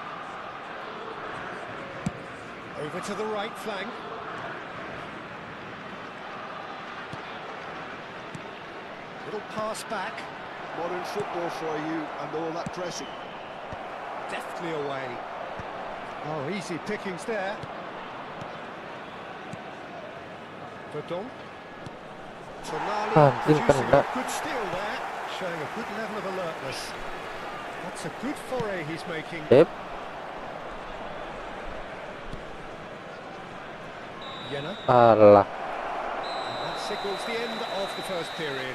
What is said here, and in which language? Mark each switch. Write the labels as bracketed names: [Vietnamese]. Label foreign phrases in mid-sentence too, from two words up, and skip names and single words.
[English] Over to the right flank. Little pass back. Modern football for you and all that pressing. Deftly away. Oh, easy pickings there. Vultron. Tonali Anjing, producing kena. a good steal there, showing a good level of alertness. That's a good foray he's making. Sip. Yena. Alah. And that signals the end of the first period.